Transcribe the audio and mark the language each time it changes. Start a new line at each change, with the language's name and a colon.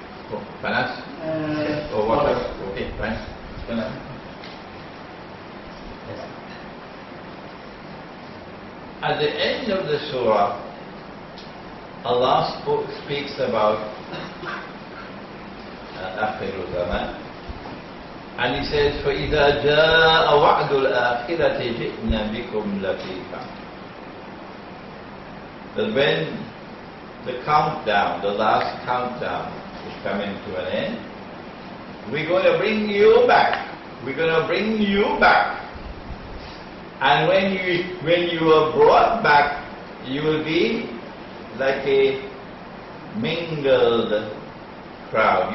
English: Oh, panas? Oh, water. Okay, fine. Panas. At the end of the surah, Allah speaks about
Arabic: آخر الزمان.
English: And he says,
Arabic: فَإِذَا جَاءَ وَعْدُ الْآخِرَةِ جِئْنَا بِكُمْ لَفِيفًا.
English: That when the countdown, the last countdown is coming to an end, we're going to bring you back. We're going to bring you back. And when you are brought back, you will be like a mingled crowd.